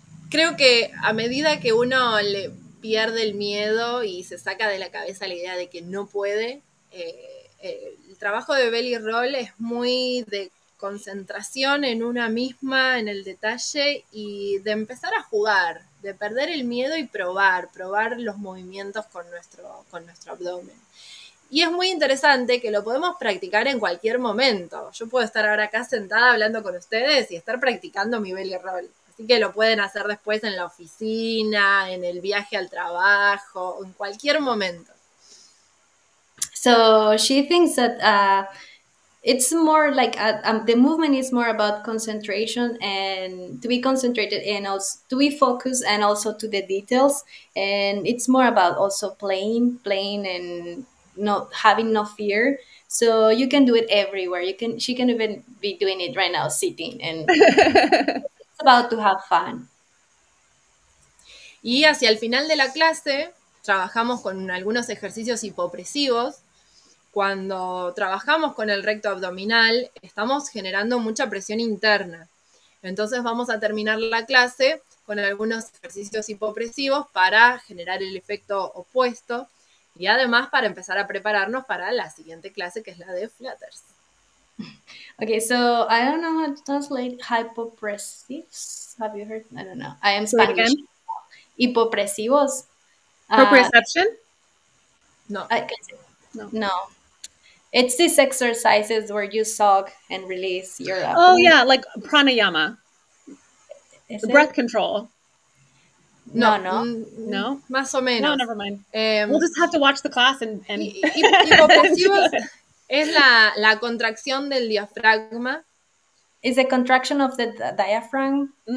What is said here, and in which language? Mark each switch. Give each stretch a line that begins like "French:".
Spanish: Creo que a medida que uno le pierde el miedo y se saca de la cabeza la idea de que no puede, el trabajo de belly roll es muy de concentración en una misma, en el detalle, y de empezar a jugar, de perder el miedo y probar los movimientos con nuestro abdomen. Y es muy interesante que lo podemos practicar en cualquier momento. Yo puedo estar ahora acá sentada hablando con ustedes y estar practicando mi belly roll. Así que lo pueden hacer después en la oficina, en el viaje al trabajo, en cualquier momento.
English: So she thinks that it's more like the movement is more about concentration, and to be concentrated, and also to be focused, and also to the details. And it's more about also playing and not having no fear. So you can do it everywhere. She can even be doing it right now, sitting, and it's about to have fun.
Spanish: Y hacia el final de la clase trabajamos con algunos ejercicios hipopresivos. Cuando trabajamos con el recto abdominal, estamos generando mucha presión interna. Entonces vamos a terminar la clase con algunos ejercicios hipopresivos para generar el efecto opuesto, y además para empezar a prepararnos para la siguiente clase, que es la de Flutters.
English: Okay, so I don't know how to translate hypopressives. Have you heard? I don't know. I am Spanish. Hipopresivos. Proprioception? No. No. It's these exercises where you suck and release your abdomen. Oh, yeah, like pranayama. Breath control. No.
Spanish: Más o menos.
English: No, never mind. We'll just have to watch the class and...
Spanish: Hipopresivos Es la contracción del diafragma.
English: It's a contraction of the diaphragm.